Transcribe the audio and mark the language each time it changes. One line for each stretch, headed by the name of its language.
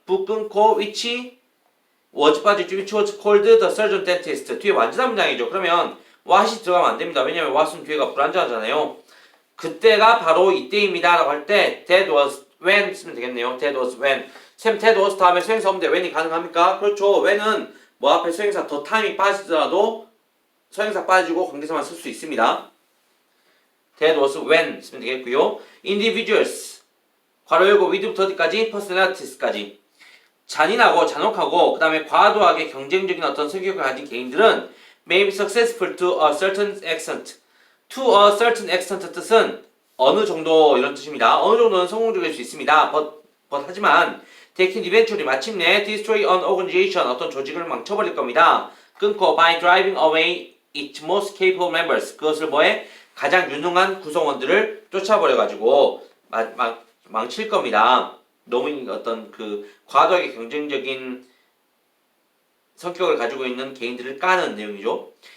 English: book 끊고 which was
Korean: 빠지죠.
English: which was called the surgeon dentist
Korean: 뒤에 완전한 문장이죠. 그러면 what이 들어가면 안 됩니다. 왜냐면 what은 뒤에가 불완전하잖아요. 그때가 바로 이때입니다 라고 할 때 that was when 쓰면 되겠네요.
English: that was when
Korean: 쌤 that was 다음에 수행사 없는데 when이 가능합니까? 그렇죠. when은 뭐 앞에 수행사 더 time이 빠지더라도 수행사 빠지고 관계사만 쓸 수 있습니다. that was when 쓰면 되겠고요. individuals 괄호 열고 with부터 어디까지? personalities까지 잔인하고 잔혹하고 그 다음에 과도하게 경쟁적인 어떤 성격을 가진 개인들은
English: may be successful to a certain extent
Korean: to a certain extent 뜻은 어느 정도 이런 뜻입니다. 어느 정도는 성공적일 수 있습니다.
English: but 하지만 they can eventually 마침내 destroy an organization
Korean: 어떤 조직을 망쳐버릴 겁니다.
English: 끊고 by driving away its most capable members
Korean: 그것을 뭐해? 가장 유능한 구성원들을 쫓아버려가지고 망칠 겁니다. 너무 어떤 그 과도하게 경쟁적인 성격을 가지고 있는 개인들을 까는 내용이죠.